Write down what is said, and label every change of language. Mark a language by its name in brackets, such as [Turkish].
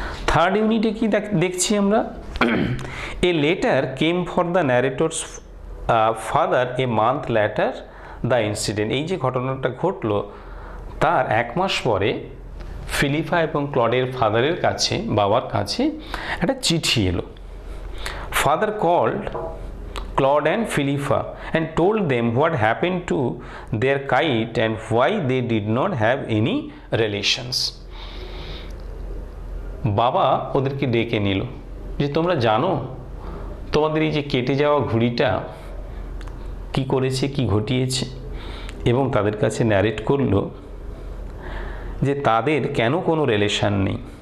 [Bangla] Third ইউনিটে কি দেখছি আমরা? [English] A letter came for the narrator's father a month later the incident. [Bangla] এই যে ঘটনাটা ঘটলো তার এক মাস পরে ফিলিপা এবং ক্লডের ফাদারের কাছে, বাবার কাছে একটা চিঠি এলো। [English] Father called Claude and Philippa and told them what happened to their kite and why they did not have any relations. [Bangla] বাবা ওদেরকে ডেকে নিল যে তোমরা জানো তোমাদের এই যে কেটে যাওয়া ঘুড়িটা কি করেছে, কি ঘটিয়েছে, এবং তাদের কাছে ন্যারেট করলো যে তাদের কেন কোনো রিলেশন নেই।